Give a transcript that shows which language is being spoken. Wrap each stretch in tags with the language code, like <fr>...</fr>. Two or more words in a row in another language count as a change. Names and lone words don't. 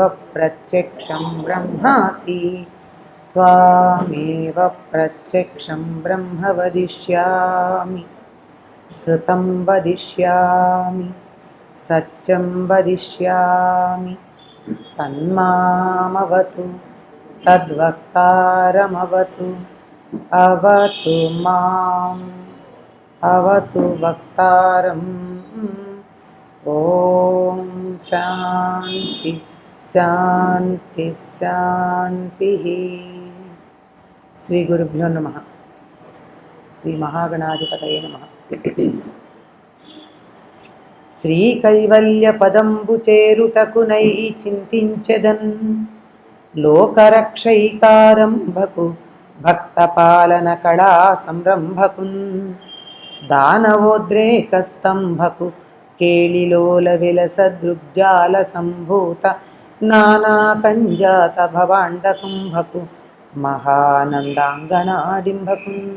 <sa>प्रत्यक्षं ब्रह्मासि त्वामेव प्रत्यक्षं ब्रह्म वदिष्यामि कृतं वदिष्यामि सत्यं वदिष्यामि तन्मामवतु तद्वक्तारमवतु अवतु माम् अवतु वक्तारम्। ॐ शान्ति शान्ति शान्तिः। శ్రీ గురుభ్యో నమః। శ్రీ మహాగణాధిపతయే నమః।</sa> <te>శ్రీ కైవల్య పదంబు చేరుటకునై చింతించెదన్ లోకరక్షైకారంభకు భక్తపాలన కళా సంరంభకున్ దానవోద్రేకస్తంభకు కేళిలోల విలస దృగ్జాల సంభూత నానాకంజాత భవాండకుంభకు మహానందాంగనాడింభకు।</te>